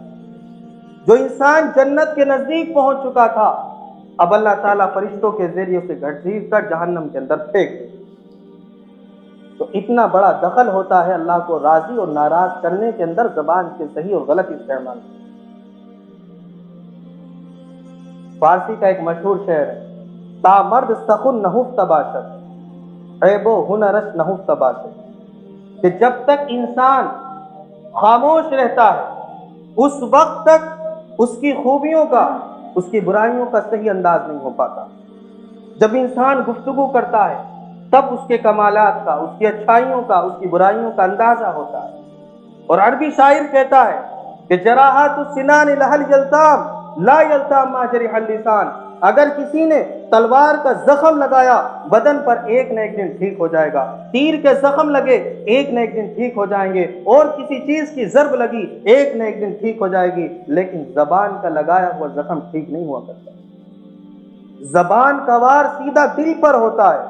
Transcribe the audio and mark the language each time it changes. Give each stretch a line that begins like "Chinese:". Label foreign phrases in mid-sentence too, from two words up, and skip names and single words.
Urdu: جو انسان جنت کے نزدیک پہنچ چکا تھا، اب اللہ تعالیٰ فرشتوں کے ذریعے سے گھسیٹ کر جہنم کے اندر پھینک دے۔ تو اتنا بڑا دخل ہوتا ہے اللہ کو راضی اور ناراض کرنے کے اندر زبان کے صحیح اور غلط استعمال۔ فارسی کا ایک مشہور شعر ہے،
Persian: تا مرد سخن نہفت باشد عیب و ہنرش نہفت باشد،
Urdu: کہ جب تک انسان خاموش رہتا ہے اس وقت تک اس کی خوبیوں کا، اس کی برائیوں کا صحیح انداز نہیں ہو پاتا۔ جب انسان گفتگو کرتا ہے تب اس کے کمالات کا، اس کی اچھائیوں کا، اس کی برائیوں کا اندازہ ہوتا ہے۔ اور عربی شاعر کہتا ہے کہ
Arabic: جراحات السنان لہل یلتام لا یلتام ما جرح اللسان،
Urdu: اگر کسی نے تلوار کا زخم لگایا بدن پر ایک نہ ایک دن ٹھیک ہو جائے گا، تیر کے زخم لگے ایک نہ ایک دن ٹھیک ہو جائیں گے، اور کسی چیز کی ضرب لگی ایک نہ ایک دن ٹھیک ہو جائے گی، لیکن زبان کا لگایا ہوا زخم ٹھیک نہیں ہوا کرتا۔ زبان کا وار سیدھا دل پر ہوتا ہے۔